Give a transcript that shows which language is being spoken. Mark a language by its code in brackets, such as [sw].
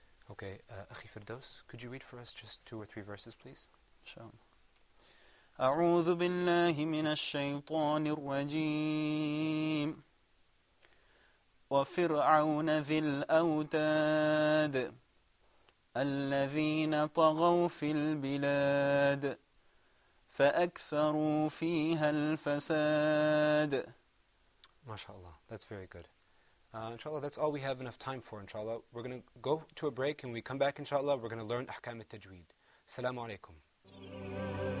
[en] Okay, أخي فردوس, could you read for us just 2 or 3 verses, please? [ar] أعوذ بالله من الشيطان الرجيم. وفرعون ذي الأوتاد الذين طغوا في البلاد فأكثروا فيها الفساد. [en] MashaAllah, that's very good. Inshallah, that's all we have enough time for, inshallah. We're going to go to a break, and when we come back, inshallah, we're going to learn Ahkam al-Tajweed. Assalamu alaikum.